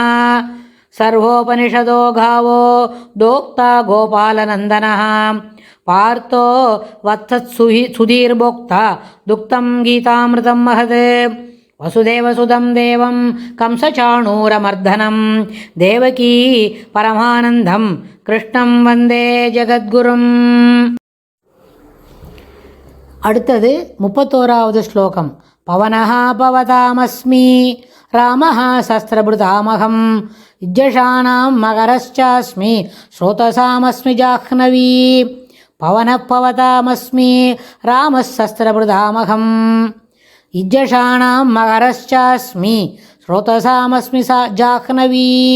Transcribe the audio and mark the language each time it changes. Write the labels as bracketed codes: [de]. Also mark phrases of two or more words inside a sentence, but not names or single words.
[sa] सर्वोपनिषदो गावो दोक्ता गोपालनन्दनः पार्थो वत्सत्सुधीर्भोक्ता दुक्तं गीतामृतं महत्। वसुदेवसुतं देवं कंसचाणूरमर्दनं देवकी परमानन्दं कृष्णं वन्दे जगद्गुरुम्। [ta] அடுத்தது 31வது ஸ்லோகம். [sa] पवनः पवतामस्मि रामः शस्त्रभृतामहम् झषाणां मकरश्चास्मि स्रोतसामस्मि जाह्नवी. पवनः पवतामस्मि रामः शस्त्रभृतामहम् झषाणां मकरश्चास्मि स्रोतसामस्मि जाह्नवी.